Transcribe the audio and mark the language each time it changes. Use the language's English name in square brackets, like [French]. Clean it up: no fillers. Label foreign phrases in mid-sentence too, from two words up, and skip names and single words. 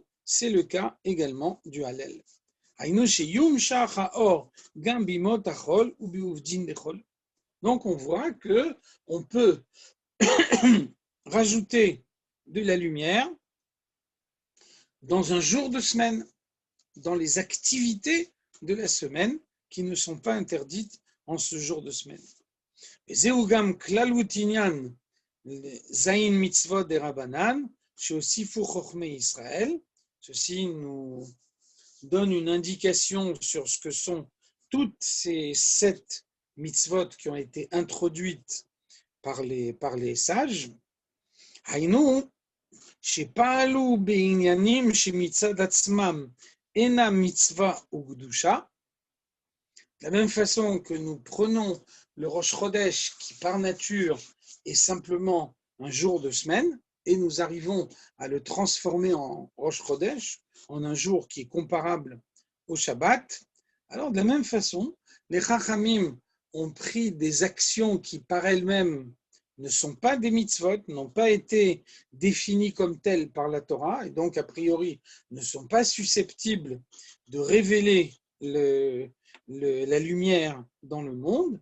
[French] C'est le cas également du Hallel. Donc on voit que on peut rajouter de la lumière dans un jour de semaine, dans les activités de la semaine qui ne sont pas interdites en ce jour de semaine. [Hebrew] וזהו גם כללות עניין זין מצוות דרבנן שהוסיפו חכמי ישראל. [French] Ceci nous donne une indication sur ce que sont toutes ces 7 mitzvot qui ont été introduites par les sages. [Hebrew] היינו שפעלו בעניינים שמצד עצמם אינם מצווה וקדושה. [French] De la même façon que nous prenons le Rosh Chodesh qui par nature est simplement un jour de semaine et nous arrivons à le transformer en Rosh Chodesh, en un jour qui est comparable au Shabbat, alors de la même façon, les Chachamim ont pris des actions qui par elles-mêmes ne sont pas des mitzvot, n'ont pas été définies comme telles par la Torah et donc a priori ne sont pas susceptibles de révéler la lumière dans le monde.